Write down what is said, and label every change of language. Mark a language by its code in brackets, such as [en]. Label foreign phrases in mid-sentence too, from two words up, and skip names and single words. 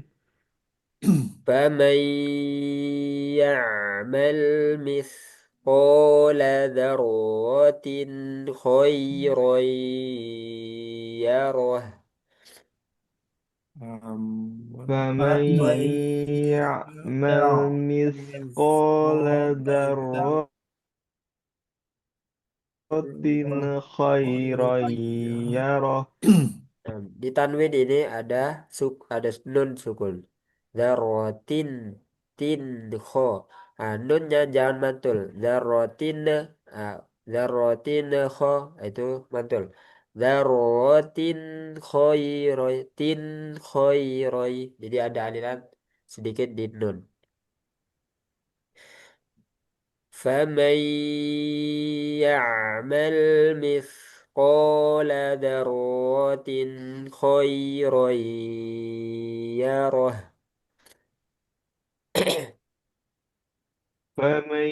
[ar] فمن يعمل مثقال ذرة خيرا يره. فمن يعمل مثقال ذرة خيرا يره. [id] Nah, di tanwin ini ada nun sukun. Zarotin tin kho. Nah, nunnya jangan mantul. Zarotin zarotin kho itu mantul. Zarotin khoiroi tin khoiroi. Jadi ada aliran sedikit di nun. [ar] فمن يعمل مثقال ذرة خيرا يره. فمن